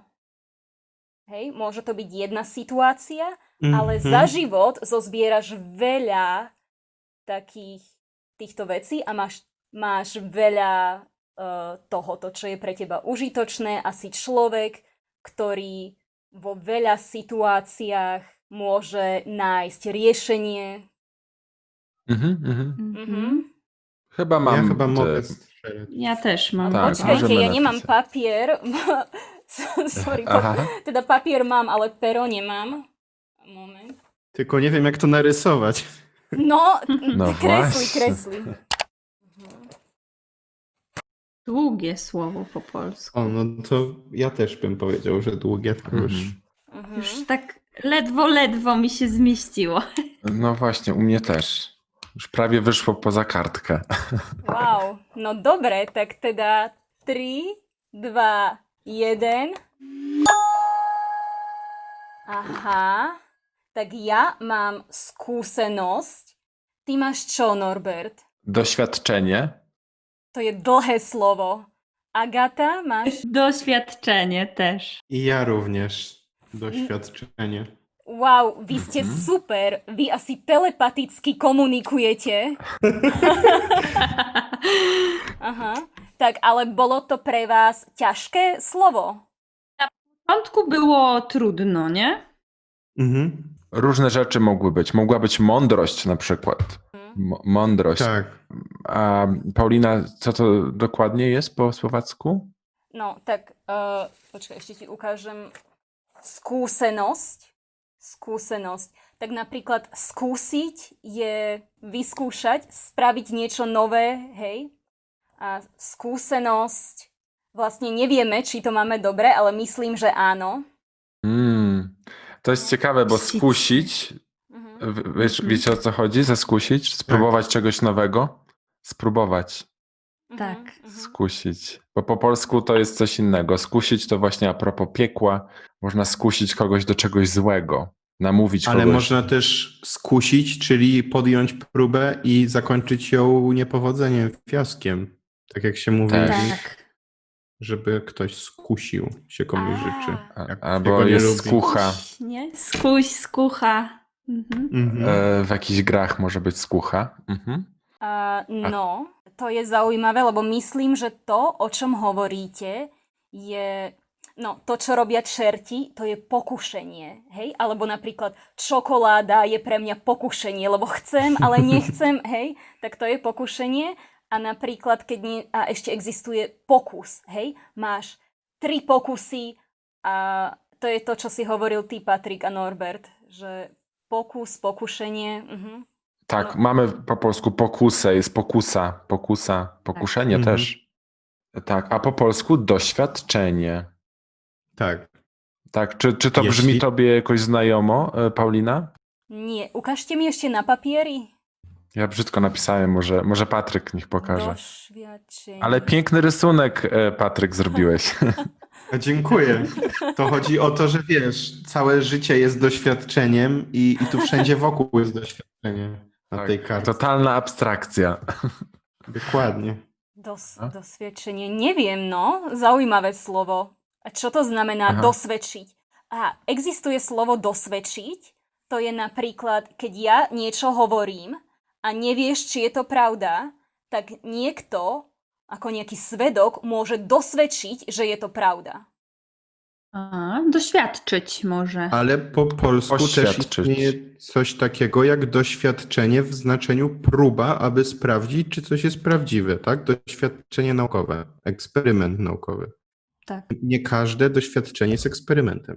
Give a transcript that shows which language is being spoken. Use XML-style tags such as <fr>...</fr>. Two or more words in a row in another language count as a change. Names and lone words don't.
<sk>Hej, môže to byť jedna situácia, ale za život zozbieraš veľa takých týchto vecí a máš veľa tohoto, čo je pre teba užitočné a si človek, ktorý vo veľa situáciách môže nájsť riešenie.</sk> <pl>Chyba Ja mam... chyba mogę strzelać. Ja też mam. Tak,</pl> <sk>Počkajte, môžeme ja nemám napísať. papier. Sorry, Aha. teda papier mám, ale pero nemám. Moment.</sk> <pl>Tylko nie wiem, jak to narysować.</pl> <sk>No, No kresli,</sk> <pl>właśnie.</pl> <sk>kresli.</sk> <pl>Długie słowo po polsku. O, no to ja też bym powiedział, że długie to już. Już tak ledwo mi się zmieściło. No właśnie, u mnie też. Już prawie wyszło poza kartkę.</pl> <sk>Wow, no dobre, tak teda 3, 2, 1. Aha, tak ja mám skúsenosť. Ty máš čo, Norbert?</sk> <pl>Doświadczenie.</pl> <sk>To je dlhé slovo. Agata, máš?</sk> <pl>Doświadczenie też. I ja również. Doświadczenie.</pl> <sk>Wow, vy ste super. Vy asi telepaticky komunikujete. Aha. Tak, ale bolo to pre vás ťažké slovo?</sk> <pl>W początku było trudno, nie? Różne rzeczy mogły być. Mogła być mądrość na przykład. Mądrość. Tak. A Paulina, co to dokładnie jest po słowacku?</pl> <sk>No, tak, počkaj, ešte ti ukážem skúsenosť. Skúsenosť. Tak napríklad skúsiť je vyskúšať, spraviť niečo nové, hej? A skúsenosť, vlastne nevieme, či to máme dobre, ale myslím, že áno.</sk> <pl>To jest ciekawe, bo skusić, wiecie o co chodzi? Zaskusić? Spróbować czegoś nowego? Spróbować. Tak. Skusić. Bo po polsku to jest coś innego. Skusić to właśnie a propos piekła. Można skusić kogoś do czegoś złego. Namówić Ale kogoś. można też skusić, czyli podjąć próbę i zakończyć ją niepowodzeniem, fiaskiem. Tak jak się mówi, Tak. żeby ktoś skusił, się komuś życzy. Jak Albo tego nie jest lubi. skucha. Nie? Skucha. Mhm. W jakichś grach może być skúcha.</pl> <sk>No, to je zaujímavé, lebo myslím, že to, o čom hovoríte, je... No, to, čo robia čerti, to je pokušenie, hej? Alebo napríklad čokoláda je pre mňa pokušenie, lebo chcem, ale nechcem, hej? Tak to je pokušenie. A napríklad, keď nie... A ešte existuje pokus, hej? Máš 3 pokusy a to je to, čo si hovoril ty, Patrik a Norbert, že pokus, pokušenie...</sk> <pl>Tak, No. mamy po polsku pokusę, jest pokusa, pokuszenie Tak. też. Tak, a po polsku doświadczenie. Tak. Tak, czy to brzmi Jeśli- tobie jakoś znajomo, Paulina? Nie,</pl> <sk>ukážte mi ešte na papieri.</sk> <pl>Ja brzydko napisałem, może Patryk niech pokaże. Doświadczenie. Ale piękny rysunek, Patryk, zrobiłeś. A dziękuję. To chodzi o to, że wiesz, całe życie jest doświadczeniem i tu wszędzie wokół jest doświadczenie na tej Tak, karcie. totalna abstrakcja. Dokładnie.</pl> <sk>Dosvedčenie. Neviem, no. Zaujímavé slovo. A čo to znamená Aha. dosvedčiť? A existuje slovo dosvedčiť? To je napríklad, keď ja niečo hovorím a nevieš, či je to pravda, tak niekto, ako nejaký svedok, môže dosvedčiť, že je to pravda.</sk> <pl>A, doświadczyć może. Ale po polsku też Poświadczyć. istnieje coś takiego jak doświadczenie w znaczeniu próba, aby sprawdzić, czy coś jest prawdziwe, tak? Doświadczenie naukowe, eksperyment naukowy. Tak. Nie każde doświadczenie jest eksperymentem.</pl>